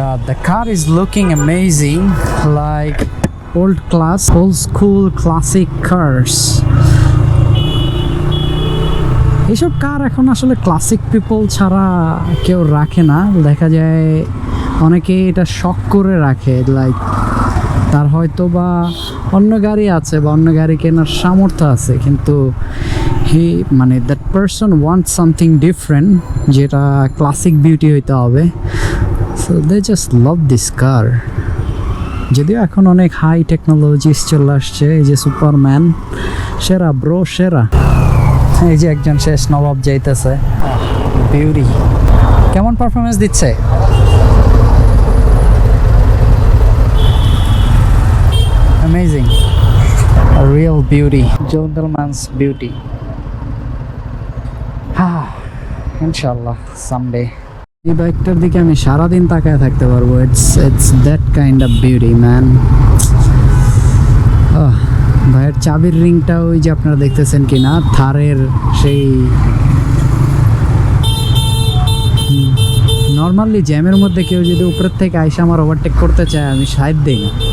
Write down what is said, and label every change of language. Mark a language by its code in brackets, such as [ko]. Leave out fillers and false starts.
[en] The car is looking amazing, like old school classic cars. [bn] এইসব কার এখন আসলে classic people ছাড়া কেউ রাখে না, দেখা যায় অনেকে এটা শখ করে রাখে, লাইক তার হয়তো বা অন্য গাড়ি আছে বা অন্য গাড়ি কেনার সামর্থ্য আছে, কিন্তু মানে [en] that person wants something different, [bn] যেটা ক্লাসিক বিউটি হইতে হবে। [en] So they just love this car. [bn] যদিও এখন অনেক হাই টেকনোলজিস চলে আসছে, এই যে সুপারম্যান, সেরা ব্রো, সেরা। এই যে একজন শেষ নবাব যাইতেছে, বিউটি। কেমন পারফরমেন্স দিচ্ছে? [en] Amazing, a real beauty, gentleman's beauty. [bn] ইনশাআল্লাহ someday এই বাইকটার দিকে আমি সারাদিন তাকায় থাকতে পারবো। [en] It's that kind of beauty, man. [bn] ভাইয়ের চাবির রিংটা ওই যে আপনারা দেখতেছেন কিনা, থারের সেই নর্মালি জ্যামের মধ্যে কেউ যদি উপরের থেকে আইসা আমার ওভারটেক করতে চায়, আমি সাইড দিই না।